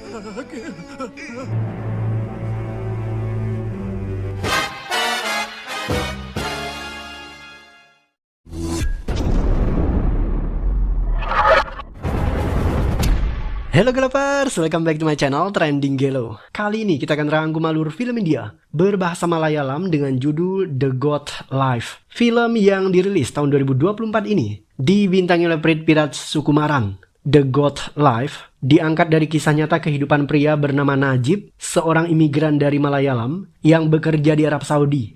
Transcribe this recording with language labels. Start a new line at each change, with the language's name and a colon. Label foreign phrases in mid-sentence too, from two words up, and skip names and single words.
English: Halo Galapers, welcome back to my channel Trending Gelo.
Indonesian: Kali ini kita akan rangkum alur film India berbahasa Malayalam dengan judul The God Life. Film yang dirilis tahun 2024 ini dibintangi oleh Prithviraj Sukumaran. The God Life diangkat dari kisah nyata kehidupan pria bernama Najib, seorang imigran dari Malayalam yang bekerja di Arab Saudi.